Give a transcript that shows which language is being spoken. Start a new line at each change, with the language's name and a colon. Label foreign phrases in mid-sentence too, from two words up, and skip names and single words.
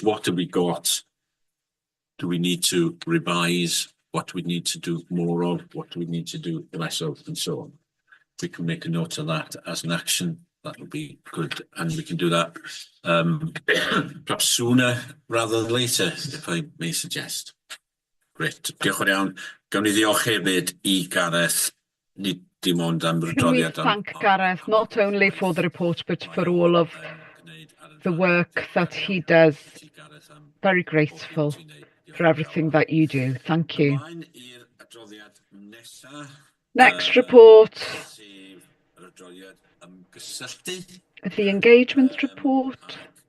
English: What have we got? Do we need to revise? What do we need to do more of? What do we need to do less of? And so on. If we can make a note of that as an action, that would be good. And we can do that perhaps sooner rather than later, if I may suggest. Great.
Welsh: Diolch yn iawn. Gawn ni ddiolch hefyd I Gareth. Nid dim ond am
English: Can we thank Gareth not only for the report, but for all of the work that he does. Very grateful for everything that you do. Thank you. Next report, the engagement report.